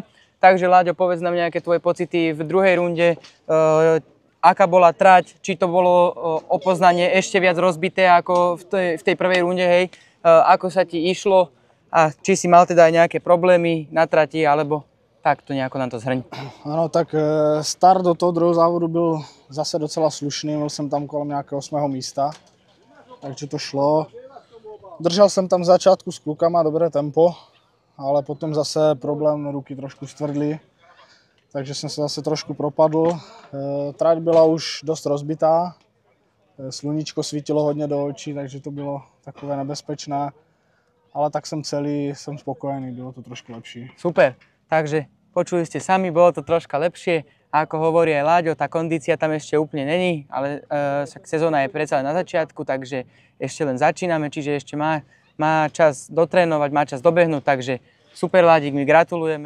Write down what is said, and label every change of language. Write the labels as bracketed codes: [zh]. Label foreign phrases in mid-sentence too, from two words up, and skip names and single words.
[sk] Takže Láďo, povedz nám nejaké tvoje pocity v druhej runde, aká bola trať, či to bolo o poznanie ešte viac rozbité ako v tej prvej runde, hej, ako sa ti išlo. A či si mal teda aj nejaké problémy na trati, alebo tak to nejako nám to zhrň. [cs] Ano, tak start do toho druhého závodu byl zase docela slušný, byl jsem tam kolem nějakého 8. místa, takže to šlo. Držel jsem tam v začátku s klukama dobré tempo, ale potom zase problém ruky trošku stvrdly, takže jsem se zase trošku propadl. Trať byla už dost rozbitá, sluníčko svítilo hodně do očí, takže to bylo takové nebezpečné. [sk] Ale tak som celý, som spokojný, [cs] bylo to trošku lepší. [sk] Super, takže počuli ste sami, bolo to troška lepšie. A ako hovorí aj Láďo, tá kondícia tam ešte úplne není, ale sezóna je predsa na začiatku, takže ešte len začíname, čiže ešte má čas dotrénovať, má čas dobehnúť, takže super Ládik, my gratulujeme.